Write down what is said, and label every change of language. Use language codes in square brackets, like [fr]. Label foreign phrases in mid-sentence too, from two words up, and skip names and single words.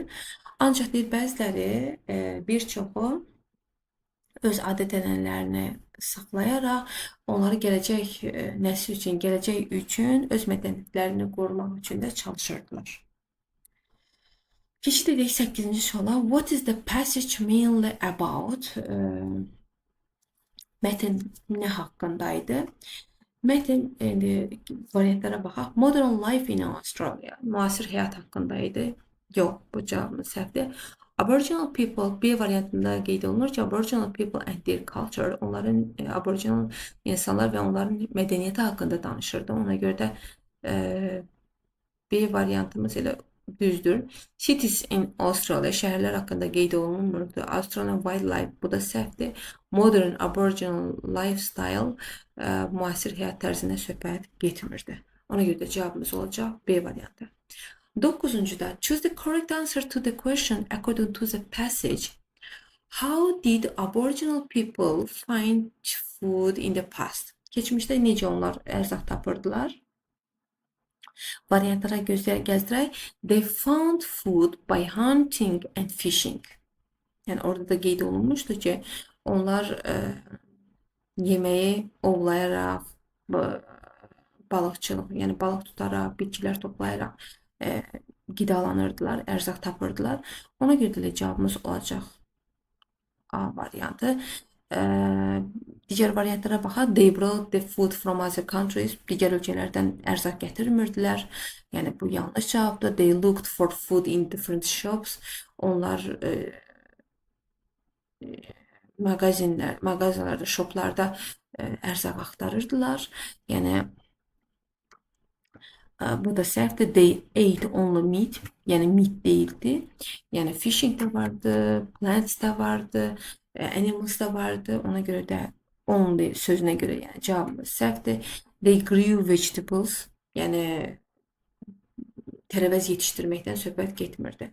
[az] Ancaq deyir, bəziləri, bir çoxu öz adət-ənənələrini saxlayaraq, onları gələcək nəsil üçün, gələcək üçün öz mədəniyyətlərini qorumaq üçün də çalışırdılar. Keçid edək 8-ci suala. [en] What is the passage mainly about? [az] Mətn nə haqqındaydı? Mətn variantlara baxaq. [en] Modern life in Australia. [az] Müasir həyat haqqındaydı. Yox, bu cavabımız səhvdir. [en] Aboriginal people [az] B variantında qeyd olunur ki, [en] Aboriginal people and their culture, [az] onların Aboriginal insanlar və onların mədəniyyəti haqqında danışırdı. Ona görə də B variantımız elə düzdür. [en] Cities in Australia, [az] şəhərlər haqqında qeyd olunmurdu. [en] Australian wildlife, [az] bu da səhvdir. [en] Modern Aboriginal lifestyle, [az] müasir həyat tərzinə söhbət getmirdi. Ona görə də cavabımız olacaq B variantı. 9-da, [en] choose the correct answer to the question according to the passage. How did Aboriginal people find food in the past? [az] Keçmişdə necə onlar ərzaq tapırdılar? Variantlara gəzdirək. [en] They found food by hunting and fishing. [az] Yəni orada da qeyd olunmuşdu ki, onlar yeməyi ovlayaraq, balıqçılıq, yəni balıq tutaraq, bitkilər toplayaraq qidalanırdılar, ərzaq tapırdılar. Ona görə də cavabımız olacaq A variantı. Digər variantlara baxaq. [en] They brought the food from other countries. [az] Digər ölkələrdən ərzaq gətirmirdilər. Yəni bu yanlış cavabdır. [en] They looked for food in different shops. [az] Onlar mağazalarda, shoplarda ərzaq axtarırdılar. Yəni bu da səhvdir. [en] They ate only meat. [az] Yəni meat deyildi. Yəni fishing də vardı, plants da vardı, animals da vardı. Ona görə də only sözünə görə yəni cavabımız səhvdir. [en] They grew vegetables. [az] Yəni tərəvəz yetişdirməkdən söhbət getmirdi.